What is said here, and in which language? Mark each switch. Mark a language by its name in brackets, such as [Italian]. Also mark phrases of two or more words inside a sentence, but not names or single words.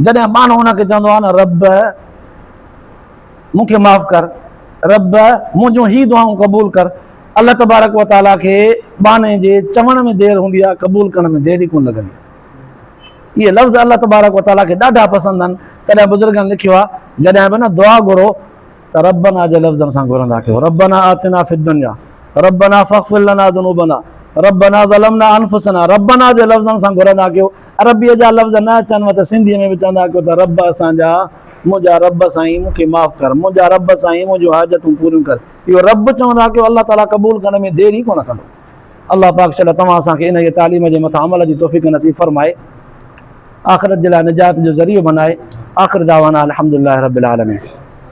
[Sindhi] जॾहिं माण्हू हुनखे चवंदो आहे न रब मूंखे माफ़ु कर, रब मुंहिंजूं ही दुआऊं क़बूल कर, [Arabic] الله تبارك وتعالى [Sindhi] खे बाने जे चवण में देरि हूंदी आहे, क़बूल करण में देरी कोन लॻंदी आहे। इहे लफ़्ज़ [Arabic] الله تبارك وتعالى [Sindhi] खे ॾाढा पसंदि आहिनि। तॾहिं बुज़ुर्गनि लिखियो आहे, जॾहिं बि न दुआ घुरो त रब्बना जे लफ़्ज़नि सां घुरंदा कयो। [Arabic] ربنا آتنا في الدنيا، ربنا فاغفر لنا ذنوبنا، ربنا ظلمنا أنفسنا, [Sindhi] रब्बना जे लफ़्ज़नि सां घुरंदा कयो। अरबीअ जा लफ़्ज़ न अचनि त सिंधीअ में बि चवंदा कयो त रब असांजा, मुंहिंजा रब साईं मूंखे माफ़ु कर, मुंहिंजा रब साईं मुंहिंजूं हाजतूं पूरियूं कर। इहो रब चवंदा कयो, अल्लाह ताला क़बूल करण में देरी कोन कंदो। अल्लाह पाक शल तव्हां असांखे इन जे तालीम जे मथां अमल जी तौफ़ीक़ नसीब फ़रमाए, आख़िरत जे लाइ निजात जो ज़रियो बनाए। [Arabic] آخر دعوانا الحمد لله رب العالمين.